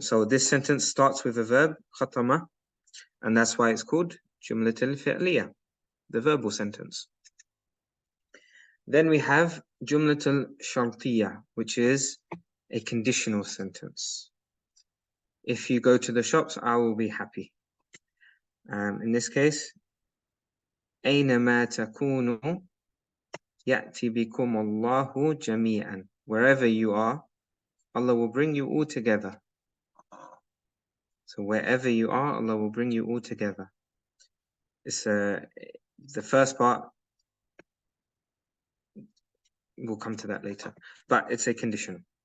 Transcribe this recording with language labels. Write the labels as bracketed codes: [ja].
[en] So this sentence starts with a verb, khatama, and that's why it's called Jumlat al-fi'liyya, the verbal sentence. Then we have Jumlatul Shartiyah, which is a conditional sentence. If you go to the shops, I will be happy. In this case, [ar] أينما تكونوا يأتي بكم الله جميعا. [en] Wherever you are, Allah will bring you all together. So wherever you are, Allah will bring you all together. It's the first part. We'll come to that later, but it's a condition.